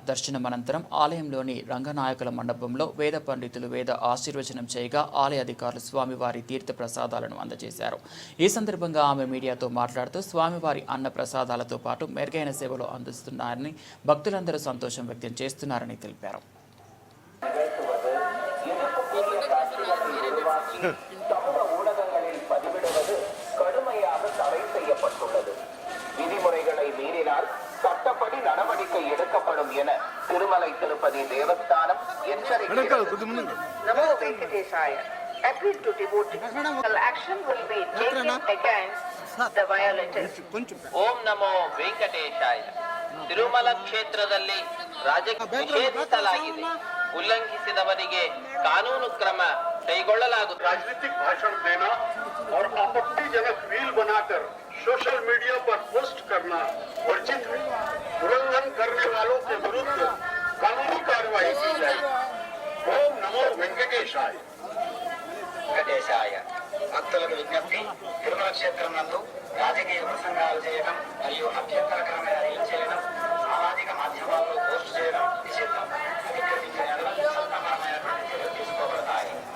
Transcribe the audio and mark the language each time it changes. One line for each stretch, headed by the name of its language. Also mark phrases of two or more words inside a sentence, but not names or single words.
Telugu: దర్శనం అనంతరం ఆలయంలోని రంగనాయకుల మండపంలో వేద పండితులు వేద ఆశీర్వచనం చేయగా ఆలయ అధికారులు స్వామివారి తీర్థ ప్రసాదాలను అందజేశారు. ఈ సందర్భంగా ఆమె మీడియాతో మాట్లాడుతూ స్వామివారి అన్న ప్రసాదాలతో పాటు మెరుగైన సేవలు అందిస్తున్నారని భక్తులందరూ సంతోషం వ్యక్తం చేస్తున్నారని తెలిపారు.
Tamil: விதிமுறைகளை மீறினால் சட்டப்படி நடவடிக்கை எடுக்கப்படும் என திருமலை திருப்பதி தேவஸ்தானம் எச்சரிக்கிறது. நமோ வெங்கடேசாய.
English: Appeal to devotees. Action will be taken against the violators.
Kannada: ಓಂ ನಮೋ ವೆಂಕಟೇಶಾಯ. ತಿರುಮಲ ಕ್ಷೇತ್ರದಲ್ಲಿ ರಾಜಕೀಯ ನಿಷೇಧಿಸಲಾಗಿದೆ. ಉಲ್ಲಂಘಿಸಿದವರಿಗೆ ಕಾನೂನು ಕ್ರಮ ಕೈಗೊಳ್ಳಲಾಗುತ್ತದೆ.
Hindi: राजनीतिक भाषण देना और आपत्तिजनक रील बनाकर सोशल मीडिया पर पोस्ट करना वर्जित है. उल्लंघन करने वालों के विरुद्ध कानूनी कार्रवाई की जाए. ओम नमो वेंकटेशाय.
Telugu: వెంకటేశాయ. భక్తులకు విజ్ఞప్తి, తిరుమల క్షేత్రం నందు రాజకీయ ప్రసంగాలు చేయడం మరియు అభ్యంతరకరమైన రీల్ చేయడం, సామాజిక మాధ్యమాల్లో పోస్ట్ చేయడం నిషిద్ధం. అతిక్రమించిన చట్టపరమైనటువంటి చర్యలు తీసుకోబడతాయి.